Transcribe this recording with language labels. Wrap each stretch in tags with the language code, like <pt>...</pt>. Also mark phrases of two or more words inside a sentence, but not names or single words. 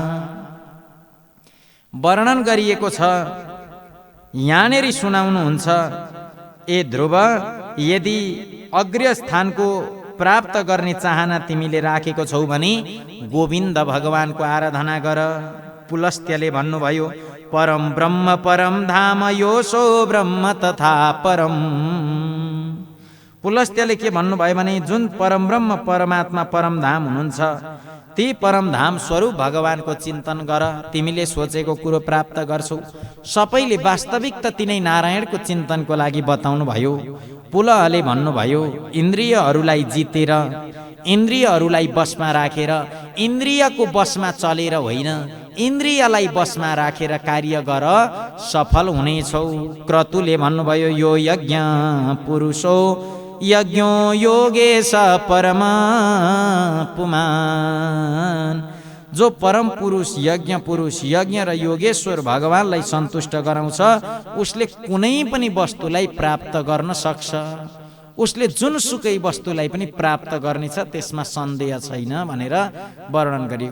<ne>वर्णन गरिएको छ, यहाँनेरि सुनाउनुहुन्छ, ए ध्रुव, यदि अग्र्य स्थानको प्राप्त गर्ने चाहना तिमीले राखेको छौ भने गोविन्द भगवानको आराधना गर। पुलस्त्यले भन्नुभयो,</ne> <sa>परम ब्रह्म परम धाम योसो ब्रह्म तथा परम।</sa> <ne>पुलस्त्यले के भन्नुभयो भने जुन परम ब्रह्म परमात्मा परम धाम हुनुहुन्छ, ती परमधाम स्वरूप भगवानको चिन्तन गर, तिमीले सोचेको कुरो प्राप्त गर्छौ। सबैले वास्तविक त तिनै नारायणको चिन्तनको लागि बताउनु भयो। पुलहले भन्नुभयो, इन्द्रियहरूलाई जितेर, इन्द्रियहरूलाई बसमा राखेर, इन्द्रियको बसमा चलेर होइन, इन्द्रियलाई बसमा राखेर कार्य गर, सफल हुनेछौ। क्रतुले भन्नुभयो,</ne> <sa>यो यज्ञ पुरुषो यज्ञो योगेश परम पुमान।</sa> <ne>जो परम पुरुष यज्ञ र योगेश्वर भगवानलाई सन्तुष्ट गराउँछ उसले कुनै पनि वस्तुलाई प्राप्त गर्न सक्छ। उसले जुन सुकै वस्तुलाई पनि प्राप्त गर्नेछ, त्यसमा सन्देह छैन भनेर वर्णन गरिएको।</ne>